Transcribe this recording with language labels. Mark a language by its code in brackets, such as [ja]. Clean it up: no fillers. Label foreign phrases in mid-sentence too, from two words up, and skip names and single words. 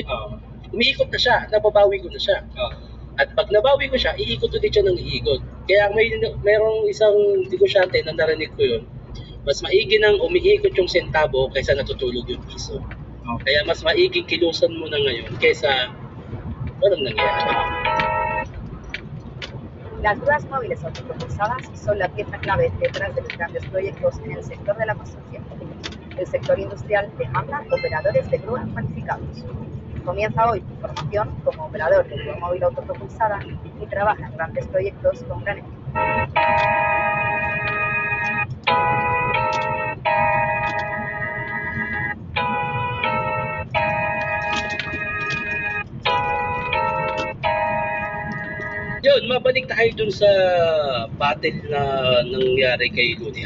[tl] Umiikot na siya, nababawi ko na siya. At pag nabawi ko siya, iikot ulit siya ng iikot. Kaya mayroong isang negosyante na narinig ko yun, mas maigi nang umiikot yung sentabo kaysa natutulog yung piso. Kaya mas maigi kilusan mo na ngayon kaysa walang nangyari. [es] Las grúas móviles autopropulsadas son la pieza clave detrás de los grandes proyectos en el sector de la construcción. El sector industrial demanda operadores de grúa cualificados. Comienza hoy tu formación como operador de grúa móvil autopropulsada y trabaja en grandes proyectos con gran equipo. [tl] Yun, mabalik tayo dun sa battle na nangyari kay Looney.